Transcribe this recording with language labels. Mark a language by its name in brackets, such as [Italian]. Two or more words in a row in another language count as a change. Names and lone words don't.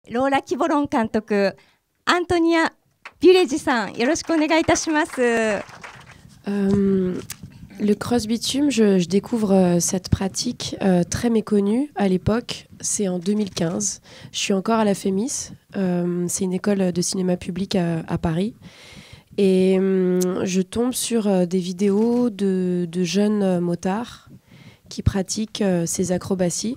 [Japanese] ローラ・キボロン監督、アントニア・ビュレジさん、よろしくお願いいたします。 [French] Le cross-bitume, je découvre cette pratique très méconnue à l'époque. C'est en 2015. Je suis encore à la FEMIS. C'est une école de cinéma public à Paris. Et je tombe sur des vidéos de jeunes motards qui pratiquent ces acrobaties.